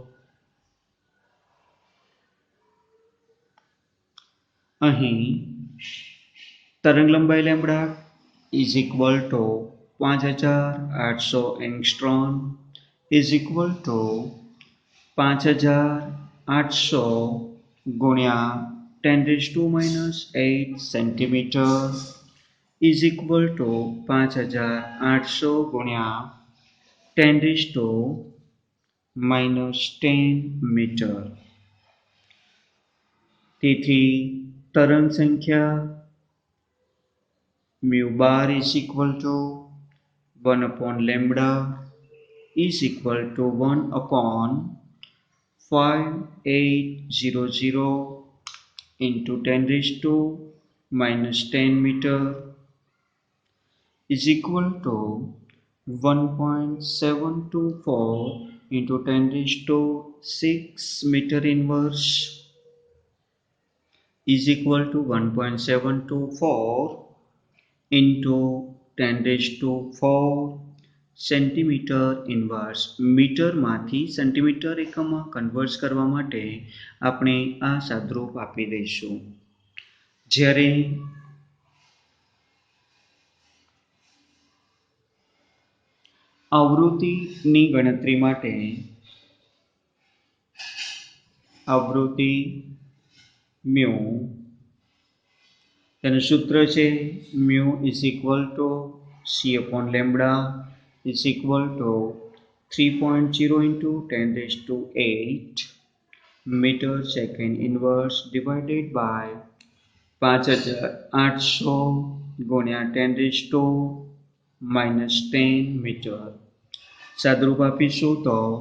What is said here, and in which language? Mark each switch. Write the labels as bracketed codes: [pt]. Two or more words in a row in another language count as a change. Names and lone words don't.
[gu] અહીં તરંગ લંબાઈ [en] lambda is equal to 5800 angstrom is equal to 5800 ગુણ્યા 10 raised to minus 8 centimeter is equal to 5800 ગુણ્યા 10 raised to minus 10 મીટર. [gu] તેથી તરંગ સંખ્યા [en] mu bar is equal to 1 upon lambda is equal to 1 upon 5800 into 10 raised to minus 10 meter is equal to 1.724 into 10 raised to 6 meter inverse is equal to 1.724 into 10 raised to 4 centimeter inverse. [gu] મીટરમાંથી સેન્ટીમીટર એકમમાં કન્વર્ટ કરવા માટે આપણે આ સાદરૂપ આપી દઈશું. જ્યારે આવૃત્તિની ગણતરી માટે આવૃત્તિ મ્યુ તેનું સૂત્ર છે [en] mu is equal to c upon lambda is equal to 3.0 into 10 raised to 8 meter second inverse divided by 5800 ગુણ્યા 10 raised to minus 10 મીટર. [gu] સાદરૂપ આપીશું તો